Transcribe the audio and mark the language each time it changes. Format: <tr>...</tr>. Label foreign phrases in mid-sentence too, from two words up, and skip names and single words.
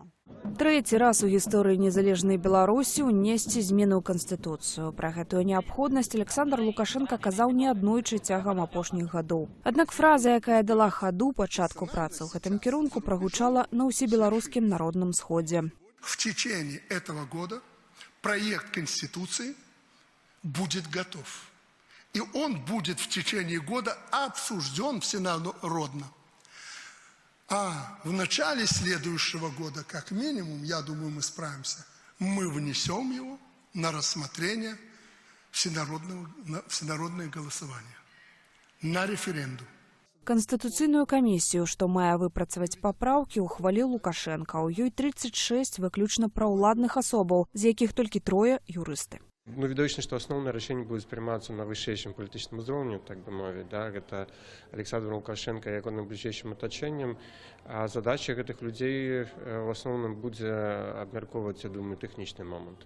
<be>Трэці раз у гісторыі незалежнай Беларусі ўнесці змены ў Канстытуцыю. Пра гэтую неабходнасць Александр Лукашенко казаў не аднойчы цягам апошніх гадоў. Аднак фраза, якая дала хаду пачатку працы ў гэтым кірунку, прагучала на ўсебеларускім народным сходзе.</be> <ru>В течение этого года проект Конституции будет готов. И он будет в течение года обсужден всенародно. А в начале следующего года, как минимум, я думаю, мы справимся, мы внесем его на рассмотрение всенародное голосование, на референдум.</ru> <be>Канстытуцыйную камісію, што мае выпрацаваць папраўкі, ухваліў Лукашенко. У ёй 36 выключна праўладных асобаў, з якіх толькі 3 юрысты. Ну, відавочна, што асноўнае рашэнне будзе прымацца на вышэйшым палітычным узроўні, так бы мовіць, да? Гэта Александр Лукашенко як найбліжэйшым атачэннем, а задача гэтых людзей в асноўным будзе абмяркоўваць, я думаю, тэхнічныя моманты.</be>